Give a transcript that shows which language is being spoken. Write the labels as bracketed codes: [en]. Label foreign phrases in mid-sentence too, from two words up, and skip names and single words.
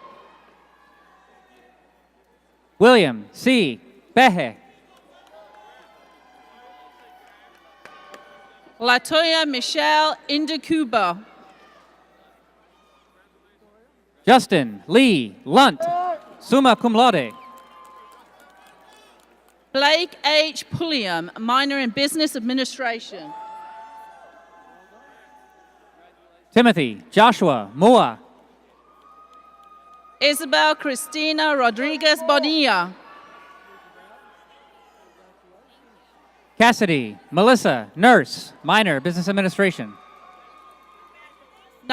[en] William C. Behe. Latoya Michelle Indukuba. Justin Lee Lunt, [la] summa cum laude. [en] Blake H. Pulliam, minor in Business Administration. Timothy Joshua Mua. Isabel Cristina Rodriguez Bonilla. Cassidy Melissa Nurse, minor Business Administration.